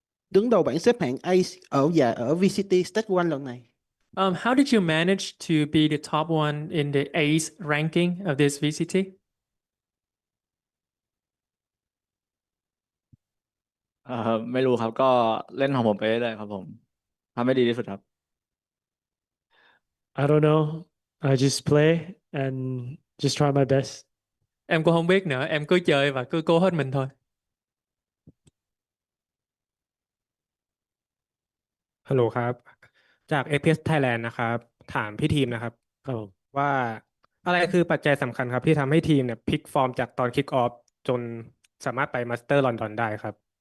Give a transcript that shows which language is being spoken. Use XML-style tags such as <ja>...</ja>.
<vi>Đứng đầu bảng xếp hạng Ace ở VCT Stage 1 lần này.</vi> <en>How did you manage to be the top one in the ACE ranking of this VCT?</en> <th>ไม่รู้ครับก็เล่นของผมไปเรื่อยๆครับผมทำให้ดีที่สุดครับ</th> <en>I don't know. I just play and just try my best.</en> <vi>Em cũng không biết nữa, em cứ chơi và cứ cố hết mình thôi.</vi> <th>ฮัลโหลครับจาก APS Thailand นะครับถามพี่ทีมนะครับ ครับผม ว่าอะไรคือปัจจัยสำคัญครับที่ทำให้ทีมเนี่ยพลิกฟอร์มจากตอนคิกออฟจนสามารถไปมาสเตอร์ลอนดอนได้ครับ</th>